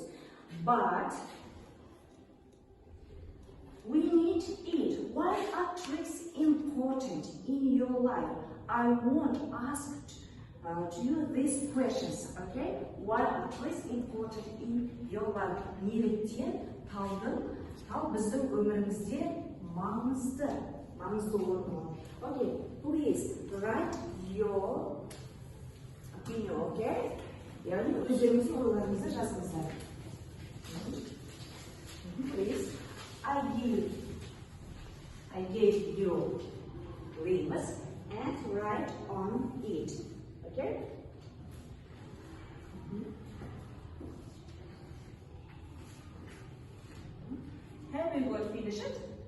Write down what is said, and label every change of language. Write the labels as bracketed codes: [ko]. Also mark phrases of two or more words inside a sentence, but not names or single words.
[en] But we need it. Why are trees important in your life? I want to ask to you these questions, okay? Why are trees important in your life? [kk] Неліктен тал біздің өмірімізде маңызды орын. [en] Okay, please write your opinion, okay? [kk] яғни өздеріңіздің ойларыңызды жазыңыздар. [en] Please, I gave you leaves and write on it. Okay? Have we got finished it?